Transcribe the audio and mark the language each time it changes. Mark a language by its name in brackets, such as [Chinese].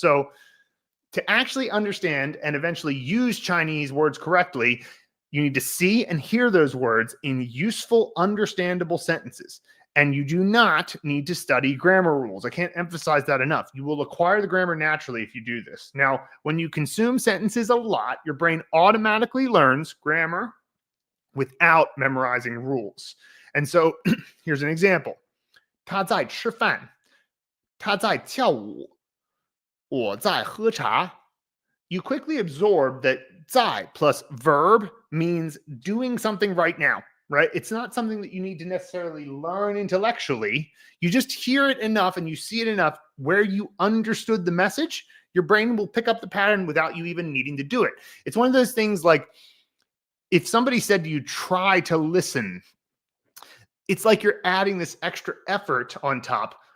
[English] So to actually understand and eventually use Chinese words correctly, you need to see and hear those words in useful, understandable sentences. And you do not need to study grammar rules. I can't emphasize that enough. You will acquire the grammar naturally if you do this. Now, when you consume sentences a lot, your brain automatically learns grammar without memorizing rules. And so here's an example. [Chinese] 他在吃饭，他在跳舞，我在喝茶. [English] You quickly absorb that 在 plus verb means doing something right now. Right? It's not something that you need to necessarily learn intellectually. You just hear it enough and you see it enough where you understood the message. Your brain will pick up the pattern without you even needing to do it. It's one of those things like if somebody said to you, try to listen, it's like you're adding this extra effort on top.